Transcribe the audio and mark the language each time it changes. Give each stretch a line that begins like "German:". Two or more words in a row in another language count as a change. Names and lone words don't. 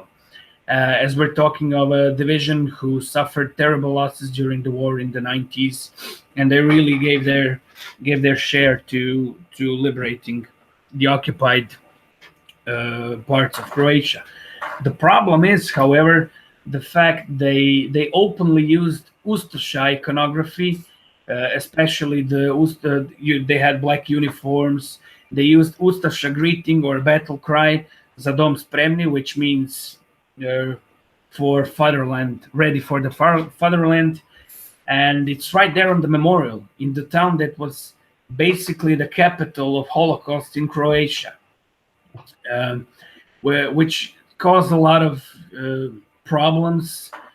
English: As we're talking of a division who suffered terrible losses during the war in the 90s, and they really gave their share to liberating the occupied parts of Croatia. The problem is, however, the fact they openly used Ustaša iconography, especially they had black uniforms. They used Ustaša greeting or battle cry,
Croatian: Za dom spremni,
English: which means for fatherland, ready for the fatherland. And it's right there on the memorial in the town that was basically the capital of Holocaust in Croatia, which caused a lot of problems.